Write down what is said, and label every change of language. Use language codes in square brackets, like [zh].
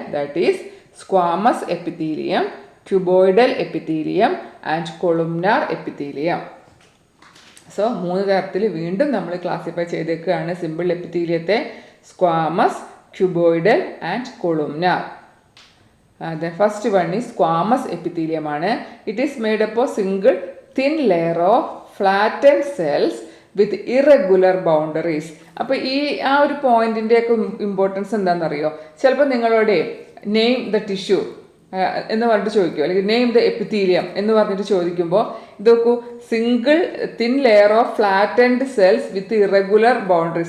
[en] That is squamous epithelium, cuboidal epithelium and columnar epithelium. [ml] So 3 തരത്തിൽ വീണ്ടും നമ്മൾ classify ചെയ്തേക്കുകയാണ് simple എപ്പിത്തീലിയത്തെ: squamous, cuboidal and കൊളുംനാർ. [en] The first one is squamous epithelium. It is made up of single thin layer of flattened cells with irregular boundaries. [ml] അപ്പോൾ ആ ഒരു പോയിന്റിൻ്റെയൊക്കെ importance എന്താണെന്നറിയോ? ചിലപ്പോൾ നിങ്ങളോട് [en] name the tissue [ml] എന്ന് പറഞ്ഞിട്ട് ചോദിക്കുമോ, അല്ലെങ്കിൽ [en] name the epithelium [ml] എന്ന് പറഞ്ഞിട്ട് ചോദിക്കുമ്പോൾ ഇത് നോക്കൂ, [en] Single thin layer of flattened cells with irregular boundary.